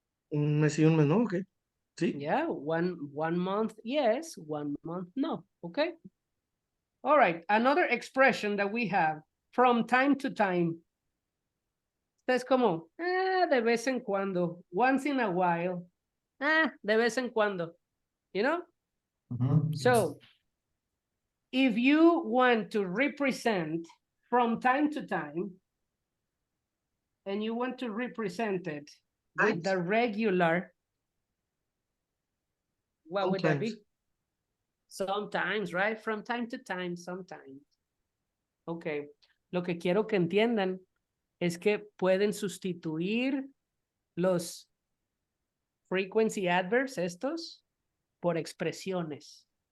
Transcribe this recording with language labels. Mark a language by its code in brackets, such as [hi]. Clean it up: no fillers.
[es] Un mes y un mes, ¿no? Ok. Sí. [en] Yeah, one month, yes, 1 month, no. Okay. All right. Another expression that we have from time to time. [es] Es como, de vez en cuando, [en] once in a while. [es] De vez en cuando. [en] You know? Mhm, yes. So, if you want to represent from time to time, and you want to represent it with the regular, what would that be? Sometimes, right? From time to time, sometimes. Okay. [es] Lo que quiero que entiendan es que pueden sustituir los frequency adverbs estos por expresiones.